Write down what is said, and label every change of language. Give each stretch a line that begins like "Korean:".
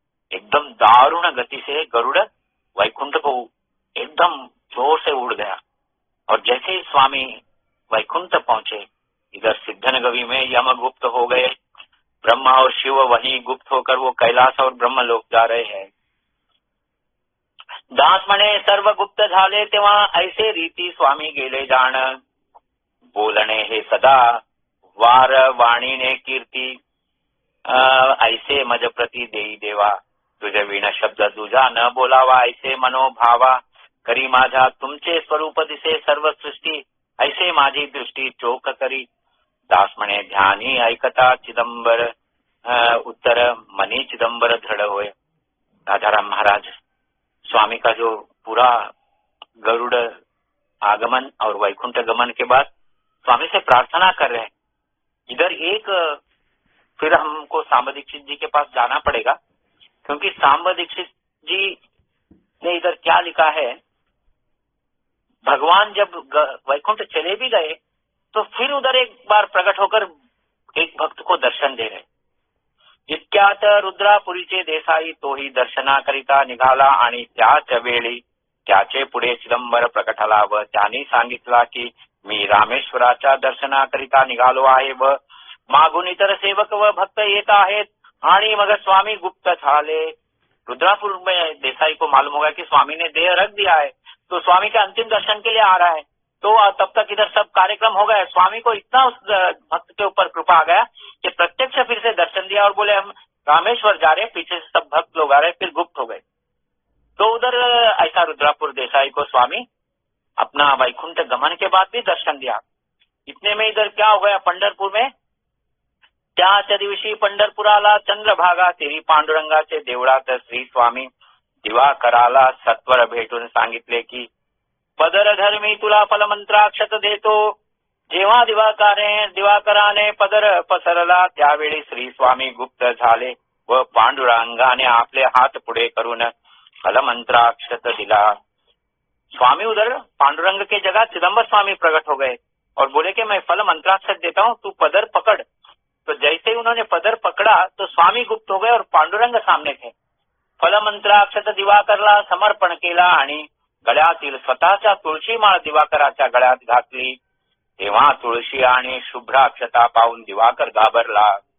Hindi: एकदम दारुण गति से गरुड़ वैकुंठ को एकदम जोर से उड़ गया, और जैसे ही स्वामी वैकुंठ पहुंचे, इधर सिद्धनगवी में यम गुप्त हो गए, ब्रह्मा और शिव वहीं गुप्त होकर वो कैलाश और ब्रह्मलोक जा रहे हैं।
Marathi: दास म्हणे सर्व गुप्त झाले तेव्हा ऐसे रीती स्वामी गेले जाण, बोलणे हे सदा वार वाणीने कीर्ती, ऐसे मज प्रति देई देवा, तुझे विण शब्द तुझा न बोलावा, ऐसे मनोभावा, करी माझा तुमचे स्वरूप दिसे सर्व सृष्टी, ऐसे माझी दृष्टी चोख करी। दास म्हणे ध्यानी ऐकता चिदंबर, उत्तर मनी चिदंबर दृढ़ होए।
Hindi: राजाराम महाराज स्वामी का जो पूरा गरुड़ आगमन और वैकुंठ गमन के बाद स्वामी से प्रार्थना कर रहे हैं। इधर एक फिर हमको सांब दीक्षित जी के पास जाना पड़ेगा, क्योंकि सांब दीक्षित जी ने इधर क्या लिखा है, भगवान जब वैकुंठ चले भी गए तो फिर उधर एक बार प्रकट होकर एक भक्त को दर्शन दे रहे।
Marathi: इतक्यात रुद्रापुरीचे देसाई तोही दर्शना करिता निघाला, आणि त्याच वेळी त्याचे पुढे चिदंबर प्रकटला व त्यांनी सांगितला की मी रामेश्वराच्या दर्शनाकरिता निघालो आहे व मागून इतर सेवक व भक्त येत आहेत, आणि मग स्वामी गुप्त झाले।
Hindi: रुद्रापुर में देसाई को मालूम होगा कि स्वामी ने देह रख दिया है, तो स्वामी के अंतिम दर्शन के लिए आ रहा है। तो तब तक इधर सब कार्यक्रम हो गया, स्वामी को इतना उस भक्त के ऊपर कृपा आ गया कि प्रत्यक्ष फिर से दर्शन दिया और बोले हम रामेश्वर जा रहे, पीछे से सब भक्त लोग आ रहे, फिर गुप्त हो गए। तो उधर ऐसा रुद्रापुर देसाई को स्वामी अपना वैकुंठ गमन के बाद भी दर्शन दिया। इतने में इधर क्या हो गया, पंढरपुर में
Marathi: त्याच दिवशी पंढरपुराला चंद्रभागा तेरी पांडुरंगाचे देवळात श्री स्वामी दिवाकराला सत्वर भेटून सांगितले की पदर धर्मी तुला फलमंत्राक्षत देतो। जेव्हा दिवाकराने पदर पसरला त्यावेळी श्री स्वामी गुप्त झाले व पांडुरंगाने आपले हात पुढे करून फलमंत्राक्षत दिला।
Hindi: स्वामी उधर पांडुरंग के जगह चिदंबर स्वामी प्रकट हो गए और बोले कि मैं फल मंत्राक्षत देता हूँ, तू पदर पकड़। तो जैसे ही उन्होंने पदर पकड़ा तो स्वामी गुप्त हो गए और पांडुरंग सामने थे।
Marathi: फल मंत्राक्षत दिवाकरला समर्पण केला आणि गळ्यातील स्वतःच्या तुळशी माळ दिवाकराच्या गळ्यात घातली। तेव्हा तुळशी आणि शुभ्राक्षता पाहून दिवाकर घाबरला।